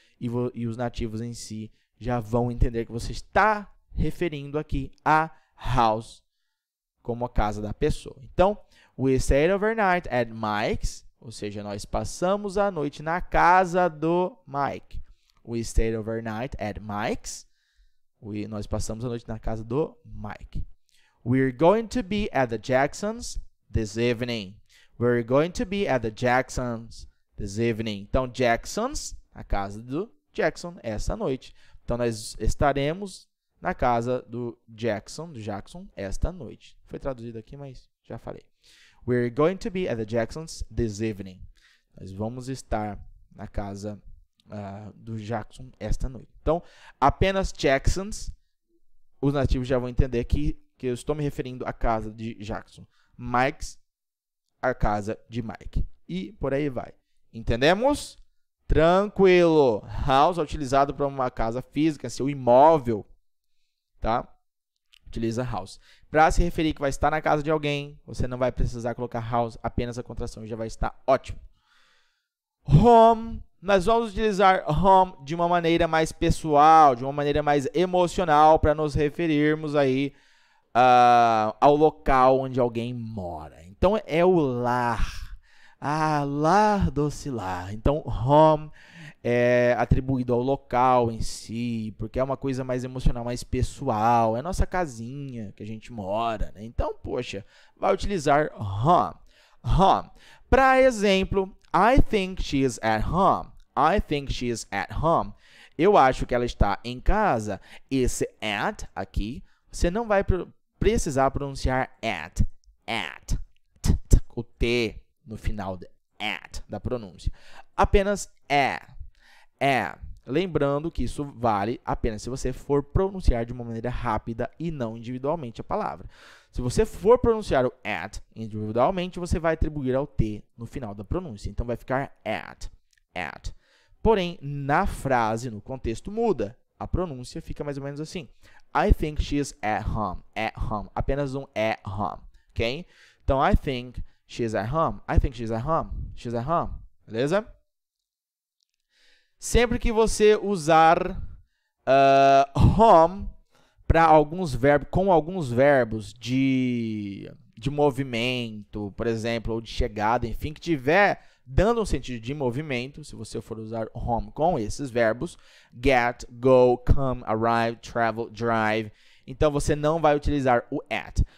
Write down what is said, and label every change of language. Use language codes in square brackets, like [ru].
[pt] E os nativos em si já vão entender que você está referindo aqui a house como a casa da pessoa. Então, [en] we stayed overnight at Mike's, [pt] ou seja, nós passamos a noite na casa do Mike. [en] We stayed overnight at Mike's. [pt] Nós passamos a noite na casa do Mike. [en] We're going to be at the Jacksons this evening. We're going to be at the Jacksons this evening. [pt] Então, Jacksons, a casa do Jackson, essa noite. Então, nós estaremos na casa do Jackson esta noite. Foi traduzido aqui, mas já falei. [en] We're going to be at the Jacksons this evening. [pt] Nós vamos estar na casa do Jackson esta noite. Então, apenas Jacksons, os nativos já vão entender que que eu estou me referindo à casa de Jackson. Mike's, a casa de Mike. E por aí vai. Entendemos? Tranquilo. House é utilizado para uma casa física, seu imóvel. Tá? Utiliza house. Para se referir que vai estar na casa de alguém, você não vai precisar colocar house, apenas a contração já vai estar ótimo. Home. Nós vamos utilizar home de uma maneira mais pessoal, de uma maneira mais emocional, para nos referirmos aí ao local onde alguém mora. Então, é o lar. Lar doce lar. Então, home é atribuído ao local em si, porque é uma coisa mais emocional, mais pessoal. É nossa casinha que a gente mora, né? Então, poxa, vai utilizar home. [en] Home. [pt] Para exemplo, [en] I think she is at home. I think she is at home. [pt] Eu acho que ela está em casa. Esse at aqui, você não vai precisar pronunciar at. At. O T no final de at da pronúncia. Apenas é. Lembrando que isso vale apenas se você for pronunciar de uma maneira rápida e não individualmente a palavra. Se você for pronunciar o at individualmente, você vai atribuir ao T no final da pronúncia. Então, vai ficar at. Porém, na frase, no contexto, muda. A pronúncia fica mais ou menos assim. [en] I think she's at home. At home. [pt] Apenas um [en] at home. Ok? Então, I think she's at home. I think she's at home. She's at home. Beleza? [pt] Sempre que você usar home para alguns verbos, com alguns verbos de movimento, por exemplo, ou de chegada, enfim, que tiver dando um sentido de movimento, se você for usar home com esses verbos, get, go, come, arrive, travel, drive, então você não vai utilizar o at.